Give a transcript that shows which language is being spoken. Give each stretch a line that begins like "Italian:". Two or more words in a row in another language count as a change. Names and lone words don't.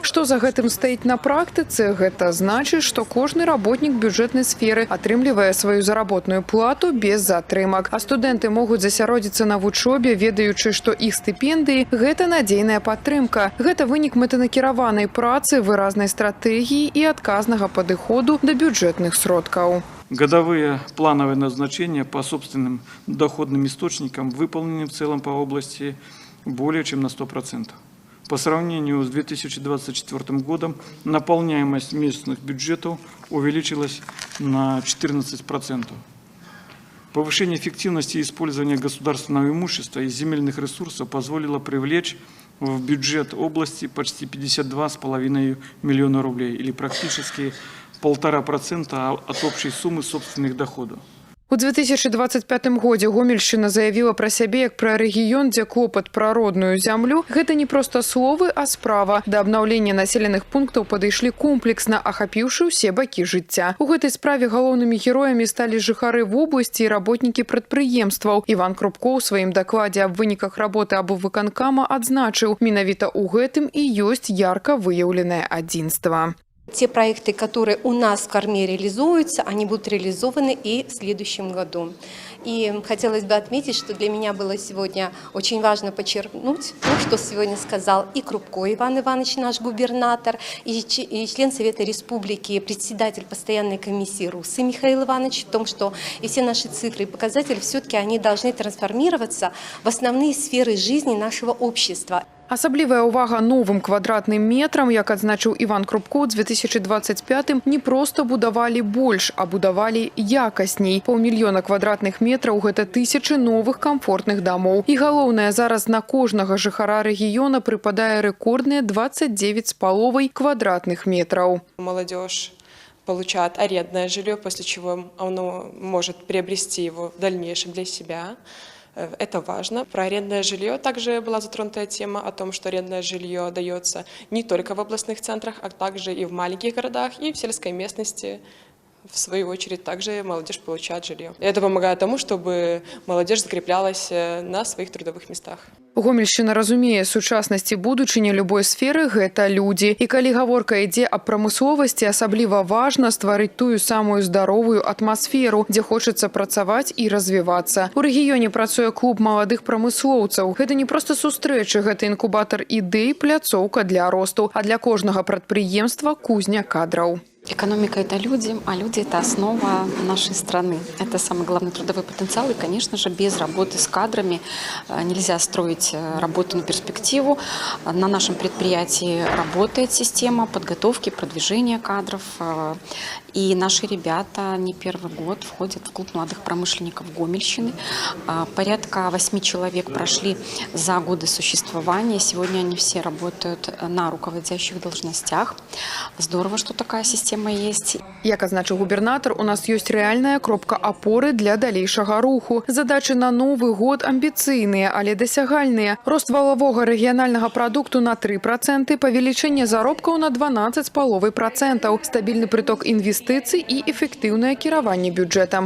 Belarusian: Што за гэтым стаіць на практыцы? Гэта значыць, што кожны работнік бюджэтнай сферы атрымлівае сваю заработную плату без затрымак. А студэнты могуць засяродзіцца на вучобе, ведаючы, што іх стыпендыі – гэта надзейная падтрымка. Гэта вынік мэтанакіраванай працы, выразнай стратэгіі
Russian: и отказного подхода до бюджетных сродков. Годовые плановые назначения по собственным доходным источникам выполнены в целом по области более чем на 100%. По сравнению с 2024 годом наполняемость местных бюджетов увеличилась на 14%. Повышение эффективности использования государственного имущества и земельных ресурсов позволило привлечь в бюджет области почти 52,5 миллиона рублей, или практически 1,5% от общей суммы собственных доходов.
Belarusian: У 2025 годзе Гомельшчына заявила пра сябе як пра рэгіён, дзе клопат пра родную зямлю. Гэта не проста словы, а справа. Да абнаўлення населеных пунктаў падышлі комплексна, ахапіўшы ўсе бакі жыцця. У гэтай справе галоўнымі героямі сталі жыхары вобласці і работнікі прадпрыемстваў. Іван Крупко ў сваім дакладзе аб выніках работы аблвыканкама адзначыў, менавіта ў гэтым і ёсць ярка выяўленае адзінства.
Russian: Те проекты, которые у нас в Корме реализуются, они будут реализованы и в следующем году. И хотелось бы отметить, что для меня было сегодня очень важно подчеркнуть то, что сегодня сказал и Крупко Иван Иванович, наш губернатор, и член Совета Республики, председатель постоянной комиссии РУСы Михаил Иванович, в том, что и все наши цифры и показатели все-таки они должны трансформироваться в основные сферы жизни нашего общества.
Belarusian: Асаблівая ўвага новым квадратным метрам, як адзначыў Іван Крупко, у 2025 не проста будавалі больш, а будавалі якасней. 500 000 квадратных метраў – гэта тысячы новых камфортных дамоў. І галоўнае, зараз на кожнага жыхара рэгіёна прыпадае рэкордныя 29,5
Russian: квадратных метров. Молодежь получает арендное жилье, после чего оно может приобрести его в дальнейшем для себя. Это важно. Про арендное жилье также была затронута тема о том, что арендное жилье дается не только в областных центрах, а также и в маленьких городах, и в сельской местности. В свою очередь, также молодежь получает жилье. Это помогает тому, чтобы молодежь закреплялась на своих трудовых местах.
Belarusian: Гомельшчына разумее, сучаснасці будучыні любой сферы – гэта людзі. І калі гаворка ідзе аб прамысловасці, асабліва важна стварыць тую самую здаровую атмасферу, дзе хочацца працаваць і развівацца. У рэгіёне працуе клуб маладых прамыслоўцаў. Гэта не проста сустрэчы, гэта інкубатар ідэй, пляцоўка для росту, а для кожнага прадпрыемства кузня кадраў.
Russian: Экономика – это люди, а люди – это основа нашей страны. Это самый главный трудовой потенциал. И, конечно же, без работы с кадрами нельзя строить работу на перспективу. На нашем предприятии работает система подготовки, продвижения кадров. И наши ребята не первый год входят в клуб молодых промышленников Гомельщины. Порядка 8 человек прошли за годы существования. Сегодня они все работают на руководящих должностях. Здорово, что такая система есть.
Belarusian: Як адзначыў губернатор, у нас ёсць рэальная кропка апоры для далейшага руху. Задачы на новы год амбіцыйныя, але дасягальныя. Рост валавога рэгіянальнага прадукту на 3%, павелічэнне заробкаў на 12,5%, стабільны прыток інвестыцый і эфектыўнае кіраванне бюджэтам.